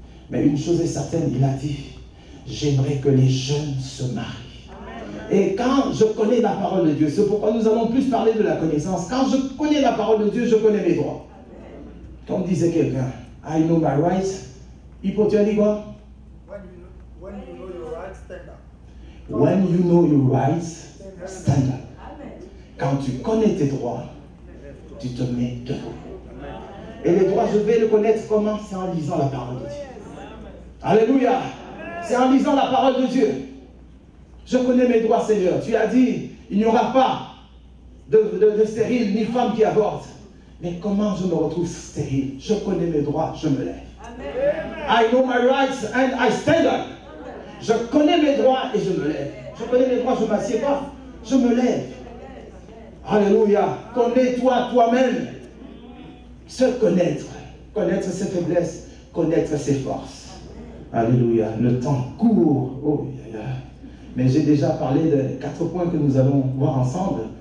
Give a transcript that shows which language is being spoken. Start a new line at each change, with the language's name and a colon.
French: Mais une chose est certaine, il a dit, j'aimerais que les jeunes se marient. Et quand je connais la parole de Dieu, c'est pourquoi nous allons plus parler de la connaissance. Quand je connais la parole de Dieu, je connais mes droits. Comme disait quelqu'un,
English: I know my rights.
French: Hippo, tu as dit quoi?
English: When you know your rights, stand up. When you know your rights, stand up.
French: Quand tu connais tes droits, tu te mets debout. Et les droits, je vais le connaître comment? C'est en lisant la parole de Dieu. Alléluia. C'est en lisant la parole de Dieu. Je connais mes droits, Seigneur. Tu as dit, il n'y aura pas de stérile ni femme qui avorte. Mais comment je me retrouve stérile? Je connais mes droits, je me lève.
English: I know my rights and I stand up.
French: Je connais mes droits et je me lève. Je connais mes droits, je ne m'assieds pas. Je me lève. Alléluia. Connais-toi toi-même. Se connaître. Connaître ses faiblesses. Connaître ses forces. Alléluia. Le temps court. Oh, mais j'ai déjà parlé de 4 points que nous allons voir ensemble.